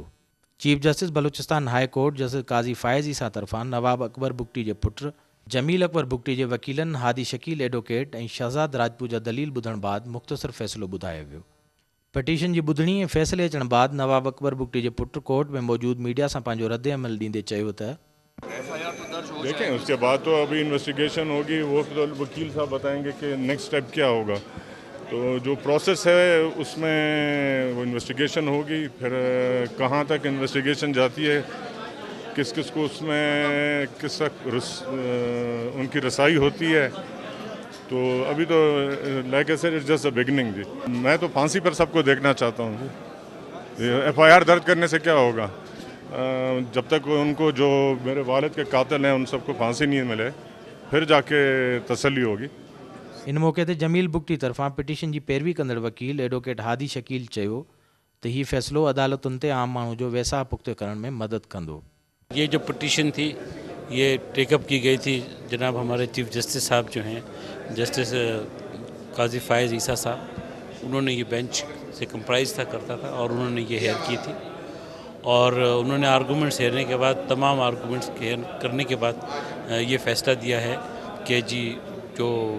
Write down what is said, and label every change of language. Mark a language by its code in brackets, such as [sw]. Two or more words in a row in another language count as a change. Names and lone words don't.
[sd] चीफ जस्टिस बलोचिस्तान हाई कोर्ट जस्टिस काज़ी फ़ाइज़ ईसा तरफ़ां नवाब अकबर बुगटी जे पुट जमील अकबर बुगटी जे वकीलनि हादी शकील एडवोकेट ऐं शहज़ाद राजपूत जा दलील ॿुधण बाद मुख़्तसर फ़ैसिलो ॿुधायो वियो। पिटीशन जी ॿुधणी ऐं फ़ैसिले अचण बाद नवाब अकबर बुगटी जे पुट कोर्ट में मौजूद मीडिया सां पंहिंजो रद्द अमल ॾींदे चयो त [ur] دیکھیں اس کے بعد تو ابھی انویسٹیگیشن ہوگی، وہ تو وکیل صاحب بتائیں گے کہ [en] next step [ur] کیا ہوگا. تو جو پروسیس ہے اس میں وہ انویسٹیگیشن ہوگی، پھر کہاں تک انویسٹیگیشن جاتی ہے، کس کس کو اس میں کس تک ان کی رسائی ہوتی ہے. تو ابھی تو [en] like I said it's just a beginning जी। [ur] میں تو پھانسی پر سب کو دیکھنا چاہتا ہوں جی. FIR درج کرنے سے کیا ہوگا، جب تک ان کو جو میرے والد کے قاتل ہیں ان سب کو پھانسی نہیں ملے پھر جا کے تسلی ہوگی. [sd] इन मौके ते जमील बुगटी तरफ़ां पिटीशन जी पैरवी कंदड़ वकील एडवोकेट हादी शकील चयो त हीउ फ़ैसिलो अदालतुनि ते आम माण्हू जो वैसा पुख्ते करण में मदद कंदो। [ur] یہ جو پٹیشن تھی یہ ٹیک اپ کی گئی تھی، جناب ہمارے چیف جسٹس صاحب جو ہیں جسٹس قاضی فائز عیسیٰ صاحب، انہوں نے یہ بینچ سے کمپرائز تھا کرتا تھا اور انہوں نے یہ ہیئر کی تھی اور انہوں نے آرگیومنٹس ہیرنے کے بعد تمام آرگیومنٹس کرنے کے بعد یہ فیصلہ دیا ہے کہ جی جو